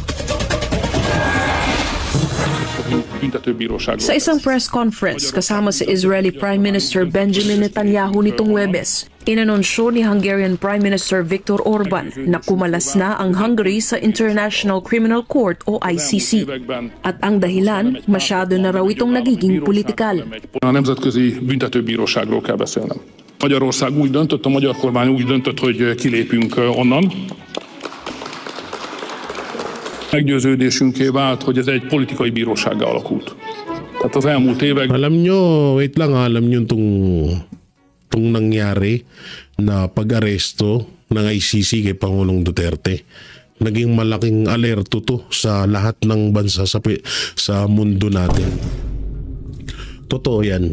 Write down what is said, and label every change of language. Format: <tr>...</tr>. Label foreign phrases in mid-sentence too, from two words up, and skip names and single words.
<tl>Sa isang</tl> <en>press conference</en> <tl>kasama si</tl> <en>Israeli Prime Minister</en> <tl>Benjamin Netanyahu nitong Huwebes, inanonsyo ni</tl> <en>Hungarian Prime Minister</en> <tl>Viktor Orban na kumalas na ang Hungary sa International Criminal Court o ICC. At ang dahilan, masyado na raw itong nagiging politikal.</tl> <hu>A Nemzetközi Büntetőbíróságról kell beszélnem. Magyarország úgy döntött, a magyar kormány úgy döntött, hogy kilépünk onnan. Meggyőződésünké vált, hogy ez egy politikai bírósággá alakult. Tehát az elmúlt években...</hu> <tl>Alam nyo itong nangyari na pag-aresto ng ICC kay Pangulong Duterte. Naging malaking alerto to sa lahat ng bansa sa mundo natin. Totoo yan.</tl>